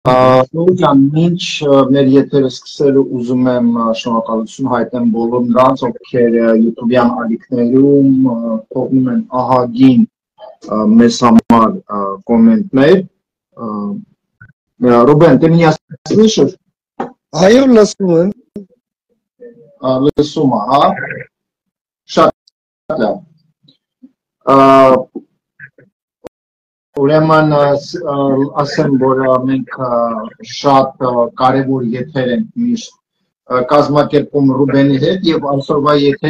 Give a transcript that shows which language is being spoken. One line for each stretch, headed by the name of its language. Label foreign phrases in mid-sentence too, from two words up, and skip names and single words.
Armenian: Նուրյան, ինչ մեր եթերը սկսելու ուզում եմ շնորհակալություն հայտնեմ բոլոր նրանց, ովքեր YouTube-յան ալիքներում թողնում են ահագին մեզ համար կոմենտներ։ Ռուբեն,
Russian: ты меня слышишь?
Armenian: Այո, լսում եմ։ Լսում եմ, հա։ Շատ լավ։ Ուրեմն ասեմ, որ մենք շատ կարևոր եթեր ենք միշտ կազմակերպում Ռուբենի հետ եւ այսօրվա եթերը